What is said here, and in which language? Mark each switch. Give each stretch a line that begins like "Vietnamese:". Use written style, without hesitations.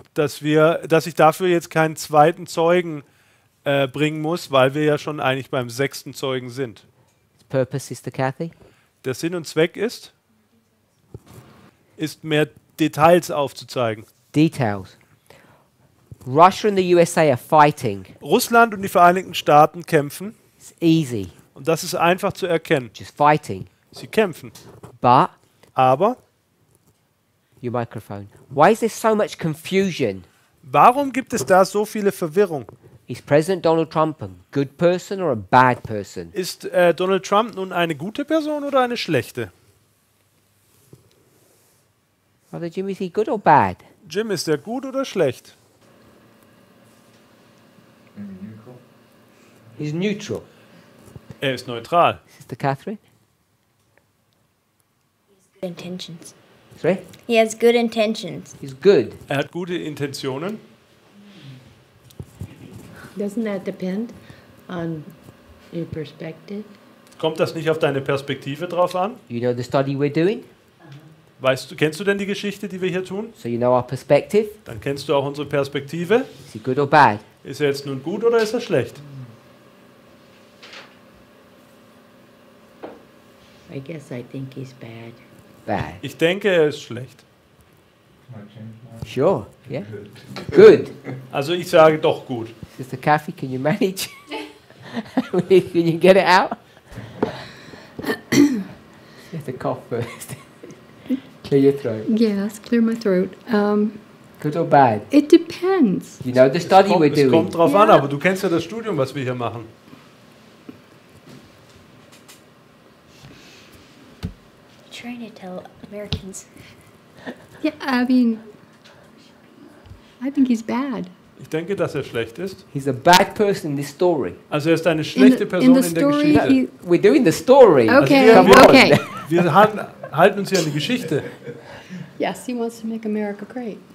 German: dass ich dafür jetzt keinen zweiten Zeugen bringen muss, weil wir ja schon eigentlich beim 6. Zeugen sind.
English: Purpose, Sister Kathy?
German: Der Sinn und Zweck ist mehr Details aufzuzeigen.
English: Details. Russia and the USA are fighting.
German: Russland und die Vereinigten Staaten kämpfen
English: It's easy,
German: und das ist einfach zu erkennen.
English: just fighting.
German: Sie kämpfen.
English: But,
German: Aber
English: your microphone, why is there so much confusion?
German: warum gibt es da so viele Verwirrung?
English: Is President Donald Trump a good person or a bad person?
German: Ist Donald Trump nun eine gute Person oder eine schlechte?
English: Brother Jim, is he good or bad?
German: Jim, ist der gut oder schlecht?
English: Maybe neutral. He's neutral.
German: Er ist neutral.
English: Sister Catherine? Good intentions. Sorry? He has good intentions. He's good.
German: Er hat gute Intentionen.
English: Doesn't that depend on your perspective?
German: Kommt das nicht auf deine Perspektive drauf an?
English: You know the study we're doing?
German: Kennst du denn die Geschichte, die wir hier tun?
English: So you know our perspective?
German: Dann kennst du auch unsere Perspektive.
English: Is he good or bad?
German: Ist er jetzt nun gut oder ist er schlecht?
English: I guess I think he's bad. Bad.
German: Ich denke, er ist schlecht.
English: Can I change mine? Sure. Yeah. Good.
German: Also ich sage doch gut.
English: Sister Kathy, can you manage? Can you get it out? You have to cough first. Clear your throat. Yes, clear my throat. Good or bad? It depends. You know the study we're
German: Es kommt
English: doing.
German: drauf an, Ja. aber du kennst ja das Studium, was wir hier machen.
English: Trying to tell Americans. Yeah, I think he's bad.
German: Ich denke, dass er schlecht ist.
English: He's a bad person in this story.
German: Also er ist eine schlechte Person
English: in the
German: in der
English: story,
German: Geschichte.
English: We're doing the story. Okay,
German: Also wir-
English: okay.
German: Wir halten uns hier an die Geschichte.
English: Yes, he wants to make America great.